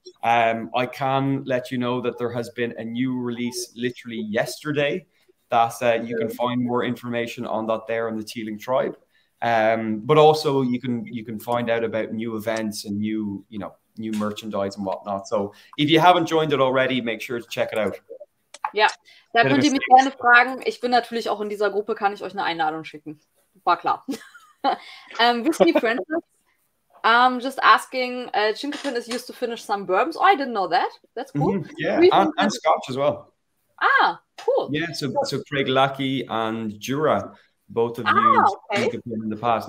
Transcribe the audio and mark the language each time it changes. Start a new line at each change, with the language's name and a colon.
English: I can let you know that there has been a new release literally yesterday. that you can find more information on that there on the Teeling tribe. But also you can find out about new events and new merchandise and whatnot. So if you haven't joined it already, make sure to check it out.
German: Ja, da könnt ihr mich gerne fragen. Ich bin natürlich auch in dieser Gruppe, kann ich euch eine Einladung schicken. War klar.
English: Whiskey Francis, just asking, Chinkapin is used to finish some bourbons. Oh, I didn't know that. That's cool. Yeah, and Scotch as well. Ah, cool. Yeah, so Craig Lackey and Jura, both have used Chinkapin in the past.